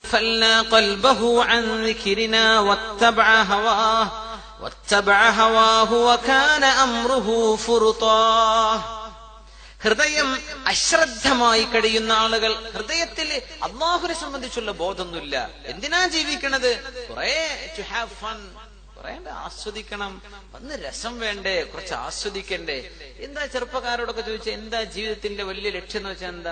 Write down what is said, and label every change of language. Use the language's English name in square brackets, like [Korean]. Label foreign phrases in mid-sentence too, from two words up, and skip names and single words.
[Arabic] أغفلنا قلبه عن ذكرنا واتبع هواه وكان أمره فرطا. [Malayalam] ഹൃദയം അശ്രദ്ധമായി കഴിയുന്ന ആളുകൾ, ഹൃദയത്തിൽ അള്ളാഹുവിനെ സംബന്ധിച്ചുള്ള ബോധമൊന്നുമില്ല. എന്തിനാ ജീവിക്കണത്? കുറെ [English] to have fun, [Malayalam] കുറെ ആസ്വദിക്കണം, ഒന്ന് രസം വേണ്ടേ, കുറച്ച് ആസ്വദിക്കണ്ടേ. എന്താ ചെറുപ്പക്കാരോടൊക്കെ ചോദിച്ചാൽ എന്താ ജീവിതത്തിന്റെ വലിയ ലക്ഷ്യം എന്ന് വെച്ചാൽ എന്താ?